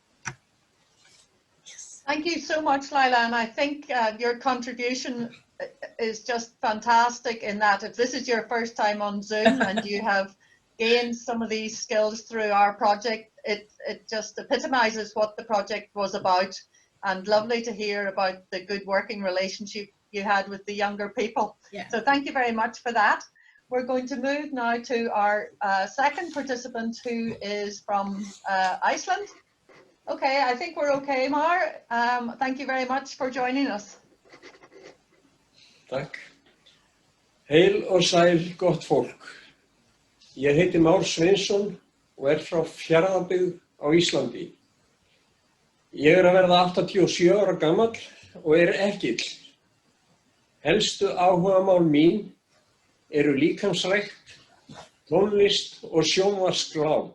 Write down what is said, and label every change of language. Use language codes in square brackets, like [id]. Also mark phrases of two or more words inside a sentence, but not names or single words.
[en] Thank you so much, Lilah, and I think your contribution is just fantastic in that if this is your first time on Zoom and you have gained some of these skills through our project, it just epitomizes what the project was about, and lovely to hear about the good working relationship you had with the younger people. Yeah. So thank you very much for that. We're going to move now to our second participant, who is from Iceland. Okay, I think we're okay, Mar. Thank you very much for joining us. [is] Takk. Heil og sæl, gott fólk. Ég heiti Sveinsson og frá Fjarðabyggð á Íslandi. Ég að verða 87 ára gamall og ekkill. Helstu áhugamál mín eru líkamsrækt, tónlist og sjónvarpsgláp.